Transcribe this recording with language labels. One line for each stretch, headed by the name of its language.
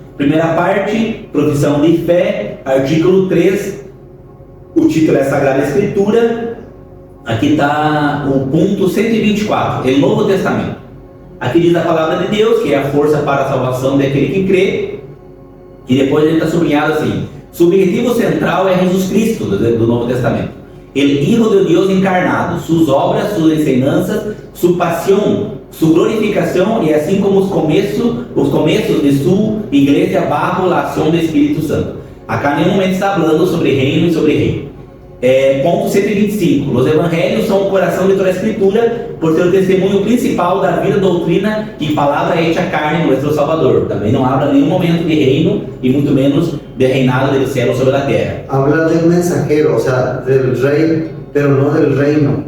Portuguese: Primeira parte, profissão de fé,
Spanish: artículo
Portuguese: 3, o título é Sagrada Escritura. Aqui está o ponto 124, o Novo Testamento. Aqui diz a palavra de Deus, que é a força para a salvação daquele que crê. E depois ele está sublinhado assim:
Spanish: su objetivo central
Portuguese: é Jesus Cristo, do Novo Testamento.
Spanish: El Hijo de Dios encarnado, sus obras, sus enseñanzas, su pasión, su glorificación y así como
Portuguese: os começos
Spanish: de su
Portuguese: igreja
Spanish: bajo la acción del Espírito Santo.
Portuguese: Acá em nenhum momento está falando sobre reino e sobre rei. Ponto 125. Os evangelhos são o coração de toda a escritura, por ser o testemunho principal da vida, doutrina e palavra
Spanish: hecha
Portuguese: carne em nosso Salvador. Também não
Spanish: habla
Portuguese: em nenhum momento de reino e muito menos de reinado
Spanish: del cielo
Portuguese: sobre a terra.
Spanish: Habla del mensajero, o sea, del rey, pero no del reino.